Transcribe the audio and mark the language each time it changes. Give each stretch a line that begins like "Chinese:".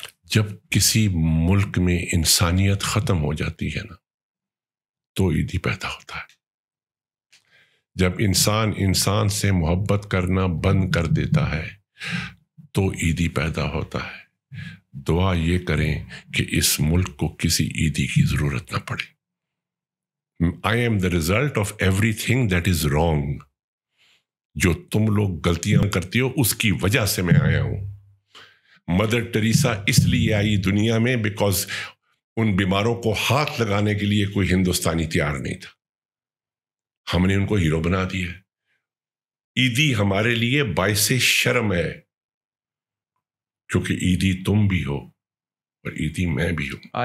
Urdu: جب کسی ملک میں انسانیت ختم ہو جاتی ہے نا تو عیدی پیدا ہوتا ہے. جب انسان سے محبت کرنا بند کر دیتا ہے تو عیدی پیدا ہوتا ہے. دعا یہ کریں کہ اس ملک کو کسی عیدی کی ضرورت نہ پڑے.
English: I am the result of everything that is wrong.
Urdu: جو تم لوگ غلطیاں کرتی ہو اس کی وجہ سے میں آیا ہوں. مدر ٹریسا اس لیے آئی دنیا میں بیکاز ان بیماروں کو ہاتھ لگانے کے لیے کوئی ہندوستانی تیار نہیں تھا. ہم نے ان کو ہیرو بنا دیا. عیدی ہمارے لیے باعث شرم ہے کیونکہ عیدی تم بھی ہو اور عیدی میں بھی ہوں.